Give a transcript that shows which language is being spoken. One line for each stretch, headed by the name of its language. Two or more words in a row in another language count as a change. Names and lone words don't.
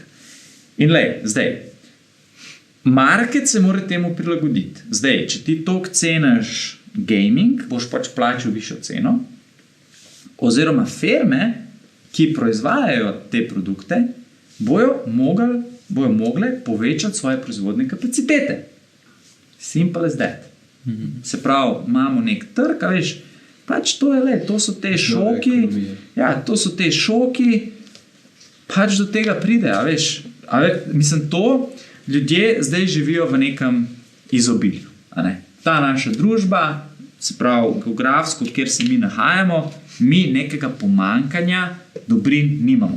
Slovenian: In zdaj, market se mora temu prilagoditi. Zdaj, če ti toliko ceniš gaming, boš pač plačal višjo ceno, oziroma firme, ki proizvajajo te produkte, bojo mogle povečati svoje proizvodne kapacitete.
English: Simple as that.
Slovenian: Se pravi, imamo nek trg, pač to so te šoki, to so te šoki, pač do tega pride, mislim, to ljudje zdaj živijo v nekem izobilju. Ta naša družba, se pravi, geografsko, kjer se mi nahajamo, mi nekega pomanjkanja dobrin nimamo.